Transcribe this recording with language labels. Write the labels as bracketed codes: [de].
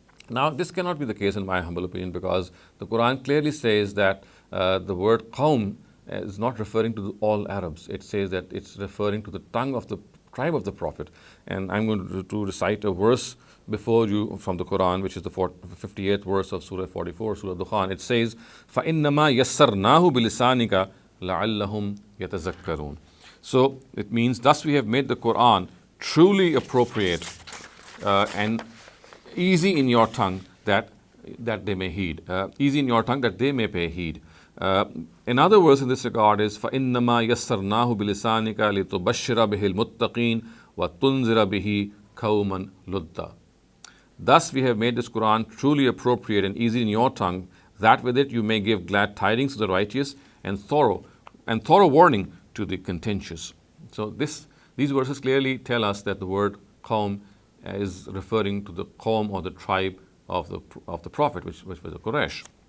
[en] Now, this cannot be the case in my humble opinion, because the Quran clearly says that the word qawm is not referring to all Arabs. It says that it's referring to the tongue of the tribe of the Prophet. And I'm going to recite a verse before you from the Quran, which is the 58th verse of Surah 44, Surah Dukhan. It says, [ar] فَإِنَّمَا يَسَّرْنَاهُ بِلِسَانِكَ لَعَلَّهُمْ يَتَذَكَّرُونَ. [en] So it means, thus we have made the Quran truly appropriate and easy in your tongue that they may heed. Easy in your tongue that they may pay heed. Another verse in this regard is [ar] فَإِنَّمَا يَسَّرْنَاهُ بِلِسَانِكَ لِتُبَشِّرَ بِهِ الْمُتَّقِينَ وَتُنْزِرَ بِهِ قَوْمًا لُدًّا. [en] Thus we have made this Quran truly appropriate and easy in your tongue, that with it you may give glad tidings to the righteous and thorough warning to the contentious. So these verses clearly tell us that the word qawm is referring to the qawm, or the tribe of the Prophet, which was the Quraysh.